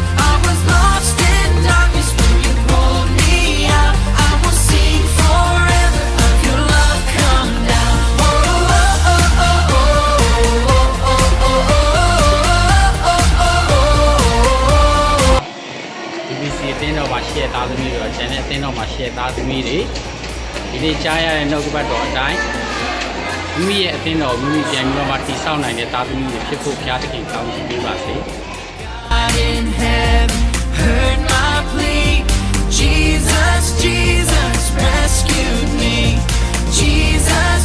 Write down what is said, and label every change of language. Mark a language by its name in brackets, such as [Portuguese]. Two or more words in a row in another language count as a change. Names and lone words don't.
[English] I was lost in darkness when you pulled me out. I will sing forever of your love come down. Oh, oh, oh, oh, oh, oh, oh, oh, [Burmese] BBC အတင်းတော်မှာရှေ့သားသမီးတွေရောကျန်တဲ့အတင်းတော်မှာရှေ့သားသမီးတွေဒီနေ့ကြားရတဲ့နှုတ်ကပတ်တော်အတိုင်းမိမိရဲ့အတင်းတော်မိမိပြန်ပြီးတော့မှတည်ဆောက်နိုင်တဲ့သားသမီးတွေဖြစ်ဖို့ဘုရားသခင်ကောင်းချီးပေးပါစေ [English] God in heaven heard my plea. Jesus, Jesus rescued me. Jesus.